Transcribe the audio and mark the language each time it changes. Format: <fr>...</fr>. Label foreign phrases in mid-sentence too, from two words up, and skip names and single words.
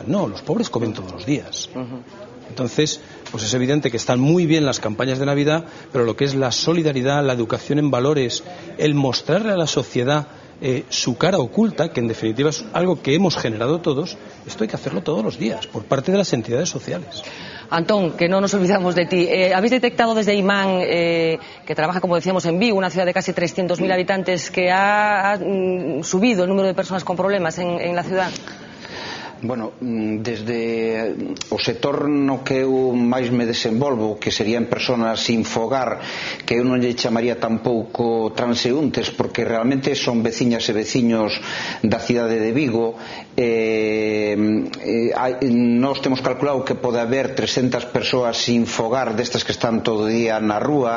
<es>No, los pobres comen todos los días. Entonces, pues es evidente que están muy bien las campañas de Navidad, pero lo que es la solidaridad, la educación en valores, el mostrarle a la sociedad su cara oculta, que en definitiva es algo que hemos generado todos, esto hay que hacerlo todos los días, por parte de las entidades sociales. Antón, que no nos olvidamos de ti. ¿Habéis detectado desde Imán, que trabaja, como decíamos, en Vigo, una ciudad de casi 300.000 habitantes, que ha subido el número de personas con problemas en la ciudad?</es> <gl>Bueno, desde o sector no que eu máis me desenvolvo, que serían persoas sin fogar, que eu non lle chamaría tampouco transeúntes, porque realmente son veciñas e veciños da cidade de Vigo. Nós temos calculado que pode haber 300 persoas sin fogar, destas que están todo o día na rúa.</gl>